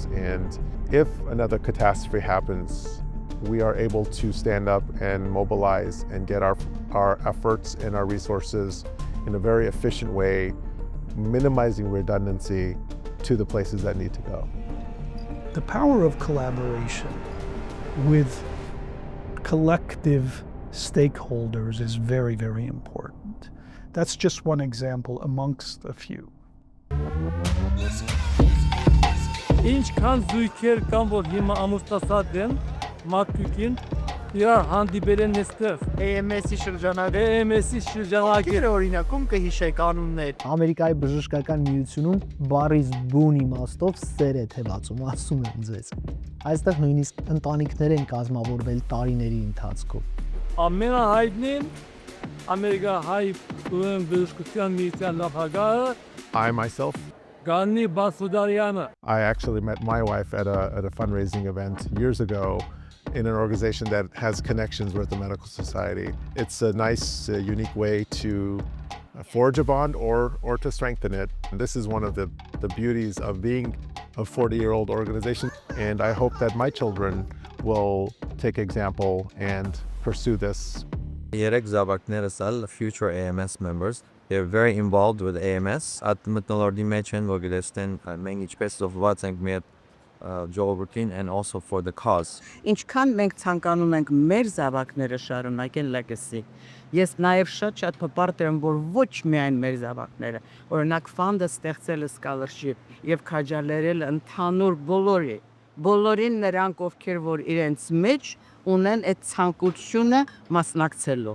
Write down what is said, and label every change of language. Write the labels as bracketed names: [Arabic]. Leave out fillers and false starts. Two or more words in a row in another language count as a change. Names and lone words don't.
[English] And if another catastrophe happens, we are able to stand up and mobilize and get our efforts and our resources in a very efficient way, minimizing redundancy to the places that need to go. The power of collaboration with collective stakeholders is very, very important. That's just one example amongst a few. [Armenian] Ինչքան զույգեր կան, որ հիմա ամուսնացած են, մարդկին իրար հանդիպել են այստեղ AAMS-ի շրջանակի օրինակում կհիշեք անուններ։ Ամերիկայի բժշկական միությունում բառից բուն իմաստով սեր է թևածում, ասում եմ ձեզ։ Այստեղ նույնիսկ ընտանիքներ են կազմավորվել տարիների ընթացքում։ Ամենահայտնին Ամերիկահայ բժշկության միության նախագահը [English] I myself, [Armenian] Գանի Բասուդարյանը։ [English] I actually met my wife at a fundraising event years ago in an organization that has connections with the medical society. It's a nice, unique way to forge a bond or to strengthen it. And this is one of the beauties of being a 40-year-old organization. And I hope that my children will take example and pursue this. [Armenian] Երեք զավակներս ալ [English] future AAMS members. They're very involved with AAMS. [Armenian] At մտնոլորտի մեջ են, որ գտեսնեն մենք ինչպես զոհված ենք մեր ժողովրդին [English] and also for the cause. [Armenian] Ինչքան մենք ցանկանում ենք մեր զավակները շարունակեն legacy, ես նաև շատ հպարտ եմ, որ ոչ միայն մեր զավակները, օրինակ ֆանդը ստեղծել scholarship եւ քաջալերել ընդհանուր բոլորին նրանք, ովքեր որ իրենց մեջ ունեն այդ ցանկությունը մասնակցելու։